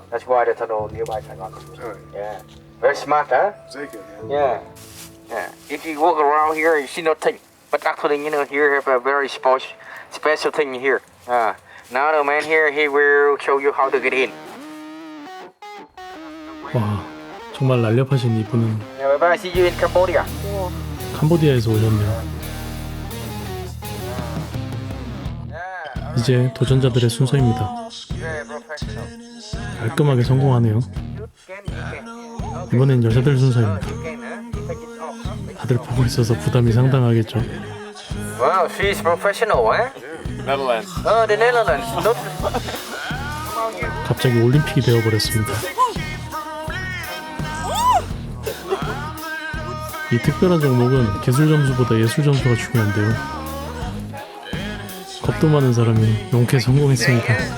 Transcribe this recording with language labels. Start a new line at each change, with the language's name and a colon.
English: That's why the tunnel nearby Saigon. Yeah. Very smart, huh?
Dutch: Zeker,
English: Yeah. Yeah. If you walk around here, you see nothing. But actually, you know, here have a very special thing here. Now the man here, he will show you how to get in.
Korean: 와, 정말 날렵하신 이분은
English: Yeah, bye bye. See you in Cambodia.
Korean: 캄보디아에서 오셨네요. 이제 도전자들의 순서입니다. 깔끔하게 성공하네요. 이번엔 여자들 순서입니다. 다들 보고 있어서 부담이 상당하겠죠.
English: Wow, she's professional, eh? Netherlands. Oh, the Netherlands. Not...
Korean: 갑자기 올림픽이 되어버렸습니다. 이 특별한 종목은 기술 점수보다 예술 점수가 중요한데요. 겁도 많은 사람이 용케 성공했습니다.